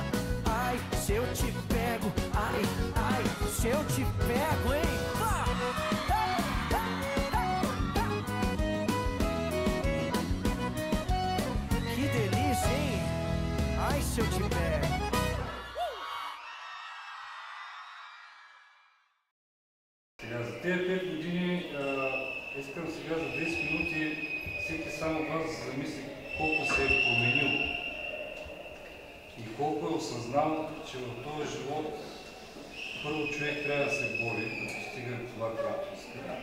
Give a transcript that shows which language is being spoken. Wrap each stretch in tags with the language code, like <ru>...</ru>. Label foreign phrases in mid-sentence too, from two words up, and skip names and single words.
<pt>Ai, se eu te pego, ai, ai, se eu te pego, hein? Que delícia, hein? Ai, se eu te pego.</pt> <bg>Тези 5 години искам сега за 10 минути всеки само вас да замисли колко се е променил и колко е осъзнал, че в този живот първо човек трябва да се бори, да постига това, което иска.</bg>